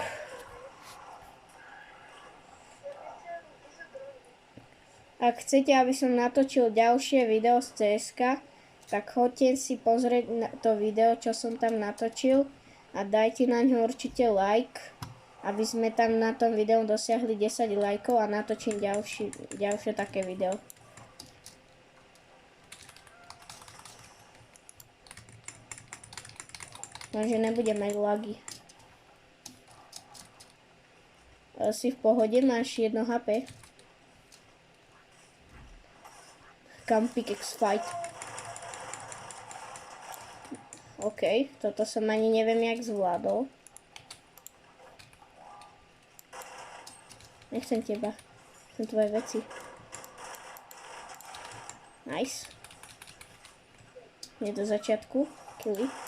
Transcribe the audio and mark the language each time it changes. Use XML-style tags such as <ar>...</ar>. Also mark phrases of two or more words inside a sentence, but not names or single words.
<sk>Ak chcete, aby som natočil ďalšie video z CSK, tak choďte si pozrieť na to video, čo som tam natočil a dajte na ňo určite like, aby sme tam na tom videu dosiahli 10 lajkov a natočím ďalšie také video. Takže nebudem mať lagy. Si v pohode, máš 1 HP.</sk> <en>Come pickaxe fight.</en> <sk>OK, toto som ani neviem, jak zvládol. Nechcem teba. Chcem tvoje veci. Nice. Nie do začiatku. Killy.</sk>